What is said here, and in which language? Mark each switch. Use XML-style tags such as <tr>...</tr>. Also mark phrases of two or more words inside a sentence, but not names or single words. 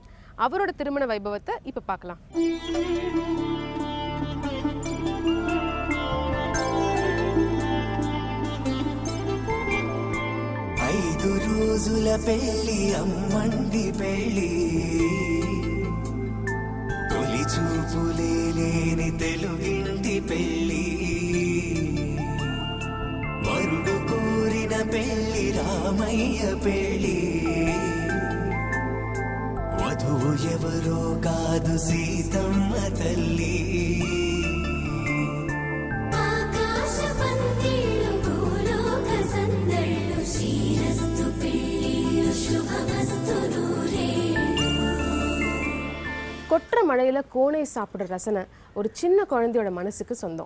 <ta>அவரோட திருமண வைபவத்தை இப்ப பார்க்கலாம்.</ta> <te>ఐదు రోజుల పెళ్లి అమ్మండి పెళ్లి తొలి చూపులే లేని తెలుగింటి పెళ్లి వరుడు కోరిన పెళ్లి రామయ్య పెళ్లి వధువు ఎవరో కాదు సీతమ్మ తల్లి.</te> <ta>கொற்ற மழையில கோனை சாப்பிடுற ரசனை ஒரு சின்ன குழந்தையோட மனசுக்கு சொந்தம்.</ta>